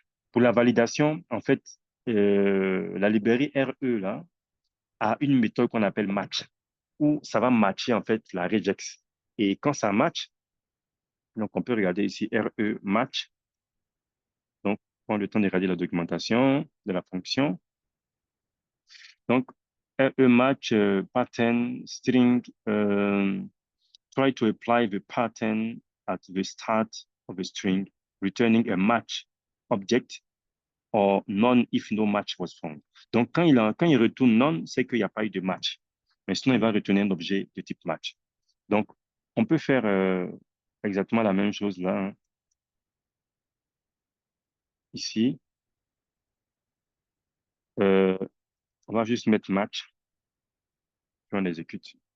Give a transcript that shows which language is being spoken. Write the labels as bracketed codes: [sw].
[fr] Pour la validation, en fait, la librairie RE là a une méthode qu'on appelle match, où ça va matcher en fait la regex. Et quand ça match, donc on peut regarder ici RE match. Donc, prendre le temps de regarder la documentation de la fonction. [en] Donc, RE match pattern string try to apply the pattern at the start of a string, returning a match object or none if no match was found. [fr] Donc, quand il retourne none, c'est qu'il n'y a pas eu de match. Mais sinon, il va retourner un objet de type match. Donc, on peut faire exactement la même chose là, hein, ici. Euh, on va juste mettre match, puis on exécute.